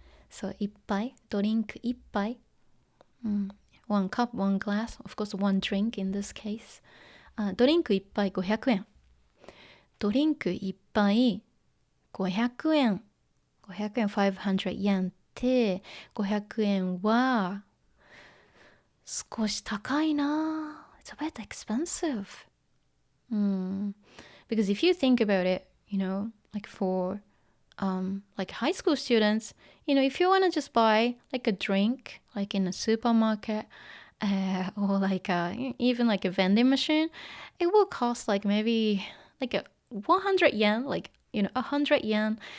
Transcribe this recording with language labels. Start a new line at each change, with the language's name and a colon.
Japanese: So 一杯ドリンク一杯。
English: One cup, one glass, of course, one drink in this case.
Japanese: ドリンク一杯500円。ドリンク一杯500円。 500円、500円って、500円は少し高いな。
English: It's a bit expensive. Because if you think about it, like for like high school students, if you want to just buy like a drink, like in a supermarket, or like even like a vending machine, it will cost like maybe like 100 yen, like 100 yen.